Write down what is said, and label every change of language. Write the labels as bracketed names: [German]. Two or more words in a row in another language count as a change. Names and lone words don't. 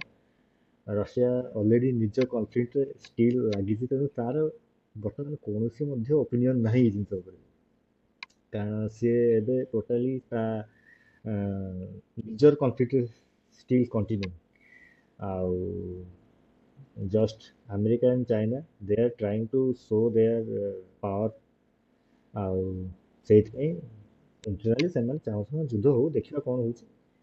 [Odia] ରଷିଆ ଅଲରେଡ଼ି ନିଜ କନଫ୍ଲିକ୍ଟରେ ଷ୍ଟିଲ୍ ଲାଗିଛି, ତେଣୁ ତାର ବର୍ତ୍ତମାନ କୌଣସି ମଧ୍ୟ ଓପିନିଅନ୍ ନାହିଁ ଏଇ ଜିନିଷ ଉପରେ। କାରଣ ସିଏ ଏବେ ଟୋଟାଲି ତା ନିଜର କନଫ୍ଲିକ୍ଟରେ [English] still continue. ଆଉ just America and China, they are trying to show their power। [Odia] ଆଉ ସେଇଥିପାଇଁ ଇଣ୍ଟରନାଲି ସେମାନେ ଚାହୁଁଛନ୍ତି ଯୁଦ୍ଧ ହଉ, ଦେଖିବା କ'ଣ ହଉଛି।